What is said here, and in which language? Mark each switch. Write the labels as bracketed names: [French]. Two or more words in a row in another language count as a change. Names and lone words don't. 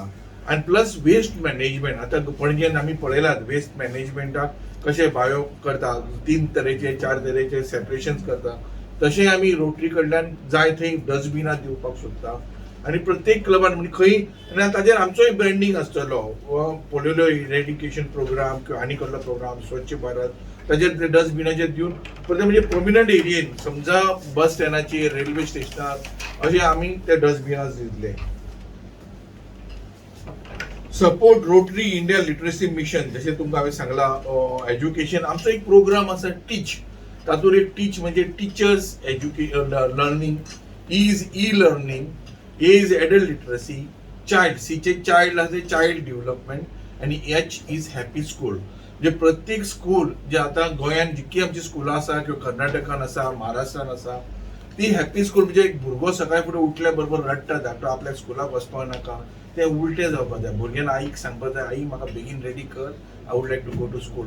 [Konkani] आनी [English] plus waste management [Konkani] आतां पणजेन आमी पळयलात [English] waste managementak [Konkani] कशे बायो करता 3 तरेचे 4 तरेचे सेपरेशन्स करता तशें आमी रोटरी कडल्यान जाय थंय डस्टबिनां दिवपाक सोदता आणि प्रत्येक क्लबान म्हणजे खंय ताजेर आमचोय ब्रँडिंग आसतलो [English] polio eradication program [Konkani] किंवा आनी कसलो प्रोग्राम स्वच्छ भारत ताजेर ते डस्टबिनाचेर दिवन म्हणजे [English] prominent areayen [Konkani] समजा [English] bus standacher railway stationar [Konkani] अशें आमी ते डस्टबिनां दितले. [English] support Rotary India literacy mission [Konkani] जशें तुमकां हांवें सांगलां एज्युकेशन आमचो एक प्रोग्राम आसा टीच तातूंत एक टीच म्हणजे [English] teachers learning is e learning A is adult literacy, child, [Marathi] C चे चाइल्ड आहे [English] child development [Marathi] आणि [English] H is happy school. [Konkani] जे प्रत्येक स्कूल जे आता गोंयान जितकी आमची स्कुलां आसा किंवा कर्नाटकान आसा महाराष्ट्रान आसा ती [English] happy school [Konkani] म्हणजे एक भुरगो सकाळी फुडें उठल्या बरोबर रडटा धाकटो आपल्या स्कुलाक वचपाक नाका ते उलटे जावपाक जाय. भुरग्यान आईक सांगपाक जाय आई म्हाका बेगीन रेडी कर [English] I would like to go to school.